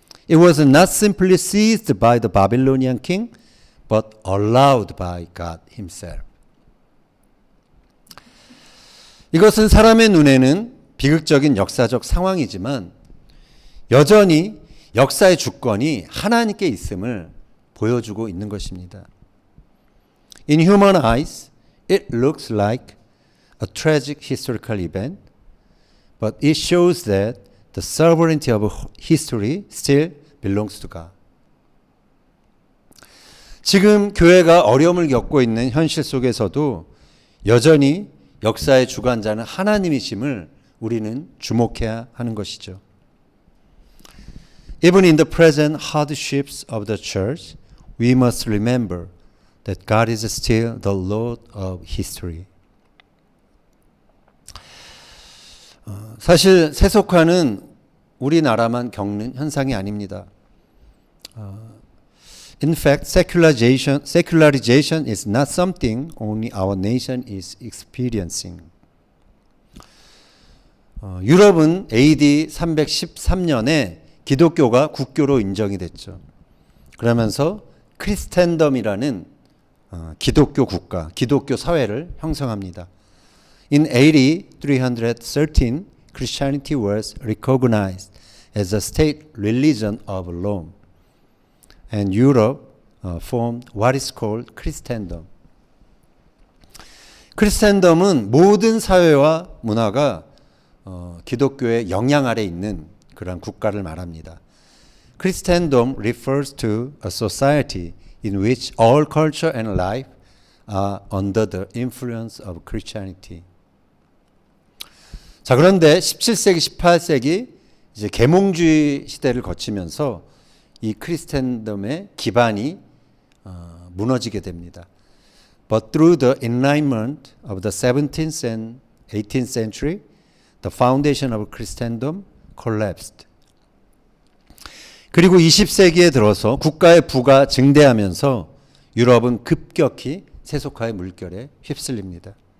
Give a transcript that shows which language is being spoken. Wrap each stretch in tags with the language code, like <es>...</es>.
<en>It was not simply seized by the Babylonian king, but allowed by God himself.</en> <ko>이것은 사람의 눈에는 비극적인 역사적 상황이지만 여전히 역사의 주권이 하나님께 있음을 보여주고 있는 것입니다.</ko> <en>In human eyes, it looks like a tragic historical event, but it shows that the sovereignty of history still belongs to God.</en> <ko>지금 교회가 어려움을 겪고 있는 현실 속에서도 여전히 역사의 주관자는 하나님이심을 우리는 주목해야 하는 것이죠.</ko> <en>Even in the present hardships of the church, we must remember that God is still the Lord of history.</en> <ko>사실 세속화는 우리나라만 겪는 현상이 아닙니다.</ko> <en>In fact, secularization is not something only our nation is experiencing.</en> <ko>유럽은 AD 313년에 기독교가 국교로 인정이 됐죠. 그러면서 크리스텐덤이라는 기독교 국가, 기독교 사회를 형성합니다.</ko> <en>In AD 313, Christianity was recognized as a state religion of Rome. And Europe formed what is called Christendom.</en> <ko>크리스텐덤은 모든 사회와 문화가 기독교의 영향 아래 있는 그런 국가를 말합니다.</ko> <en>Christendom refers to a society in which all culture and life are under the influence of Christianity.</en> <ko>자, 그런데 17세기, 18세기 이제 계몽주의 시대를 거치면서 이 크리스텐덤의 기반이 무너지게 됩니다.</ko> <en>But through the enlightenment of the 17th and 18th century, the foundation of Christendom collapsed.</en> <ko>그리고 20세기에 들어서 국가의 부가 증대하면서 유럽은 급격히 세속화의 물결에 휩쓸립니다.</ko>